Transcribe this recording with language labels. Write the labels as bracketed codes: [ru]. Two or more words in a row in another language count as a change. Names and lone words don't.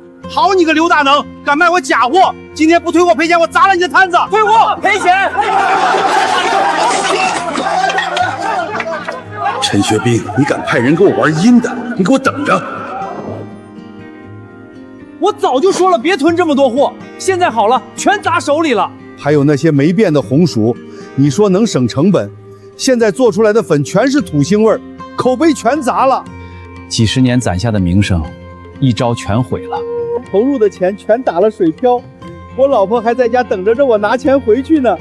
[zh] 好你個劉大能，敢賣我假貨！今天不退貨賠錢，我砸了你的攤子！退貨賠錢！陳學兵，你敢派人給我玩陰的？你給我等着！我早就說了，別囤這麼多貨，現在好了，全砸手裡了。還有那些沒變的紅薯，你說能省成本，現在做出來的粉全是土腥味兒，口碑全砸了。幾十年攢下的名聲，一招全毀了。投入的錢全打了水漂，我老婆還在家等着我拿錢回去呢。